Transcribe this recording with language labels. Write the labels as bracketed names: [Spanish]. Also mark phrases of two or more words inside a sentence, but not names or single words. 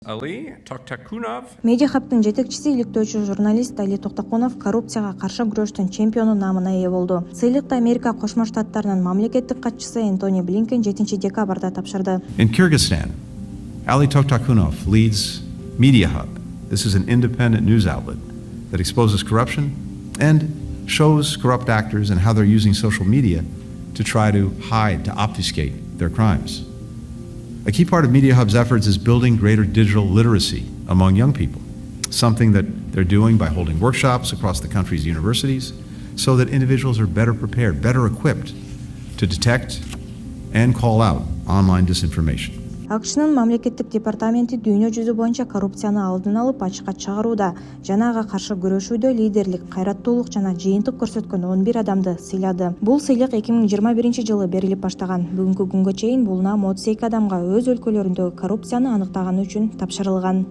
[Kyrgyz] Али Токтакунов. МедиаХабтын жетекчиси иликтөөчү журналист Али Токтакунов коррупцияга каршы күрөштүн чемпиону наамына ээ болду. Сыйлыкты Америка Кошмо Штаттарынын мамлекеттик катчысы Энтони Блинкен 7 декабрда тапшырды. [English] In Kyrgyzstan, Ali Toktакунов leads МедиаХаб. This is an independent news outlet that exposes corruption and shows corrupt actors and how they're using social media to try to hide, to obfuscate their crimes. A key part of МедиаХаб's efforts is building greater digital literacy among young people, something that they're doing by holding workshops across the country's universities so that individuals are better prepared, better equipped to detect and call out online disinformation. [Kyrgyz] АКШнын мамлекеттик департаменти дүйнө жүзү боюнча коррупцияны алдын алып ачыкка чыгарууда, жанага каршы күрөшүүдө лидерлик, кайраттуулук жана жыйынтык көрсөткөн 11 адамды сыйлады. Бул сыйлык 2021 жылы берилип баштаган. Бүгүнкү күнгө чейин бул наам 32 адамга өз өлкөлөрүндөгү коррупцияны аныктаганы үчүн тапшырылган.